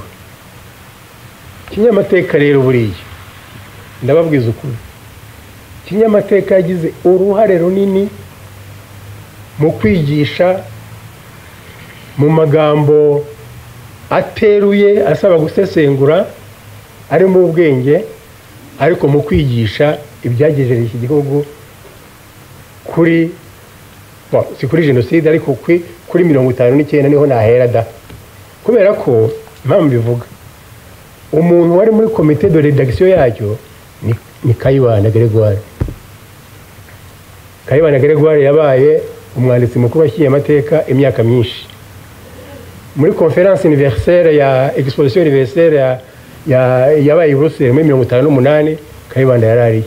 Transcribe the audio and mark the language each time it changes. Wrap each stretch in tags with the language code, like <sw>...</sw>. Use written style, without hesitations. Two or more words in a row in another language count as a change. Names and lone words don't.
<rw>Kinyamateka rero buriya ndababwiza ukuri, Kinyamateka yagize uruhare runini mu kwigisha mu magambo ateruye asaba gusesengura, ari mu ubwenge, ariko mu kwigisha ibyagejeje iki gihugu kuri si kuri jenoside, ariko kuri 59 niho nahera da. Kubera ko mpamvu bivuga, umuntu wari muri</rw> <fr>comité de rédaction</fr> <rw>yacyo ni Kayibanda Gregoire. Kayibanda Gregoire yabaye umwanditsi mukuru w'iki mateka imyaka myinshi. Muri</rw> <fr>conference universelle</fr> <rw>ya</rw> <fr>exposition universelle</fr> <rw>yabaye i Bruxelles muri 1958, Kayibanda yarariyo.</rw>